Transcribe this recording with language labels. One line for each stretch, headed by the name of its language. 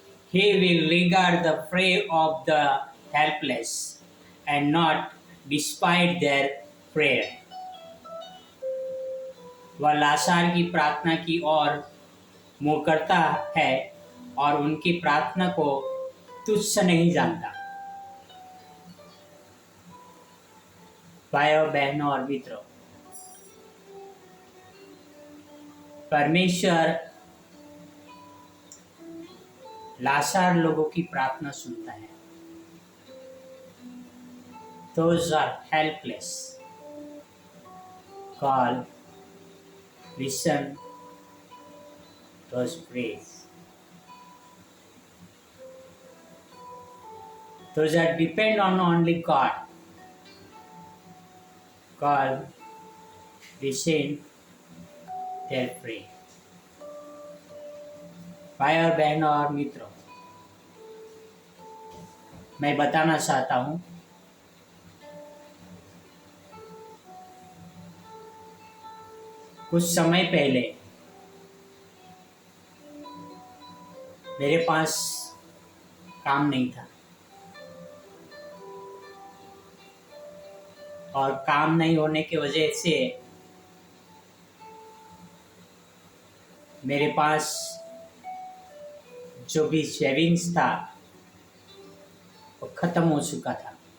English: He will regard the prayer of the helpless and not despise their prayer.
Hindi: वह लाचार की प्रार्थना की ओर मुँह करता है और उनकी प्रार्थना को तुच्छ नहीं जानता। भाइयों बहनों और मित्रों, परमेश्वर लाचार लोगों की प्रार्थना सुनता है।
English: Those are helpless. God listen those prayers. Those that depend on only God. God listen their prayer.
Hindi: भाई और बहनों और मित्रों, मैं बताना चाहता हूँ कुछ समय पहले मेरे पास काम नहीं था और काम नहीं होने की वजह से मेरे पास जो भी सेविंग्स था वो खत्म हो चुका था।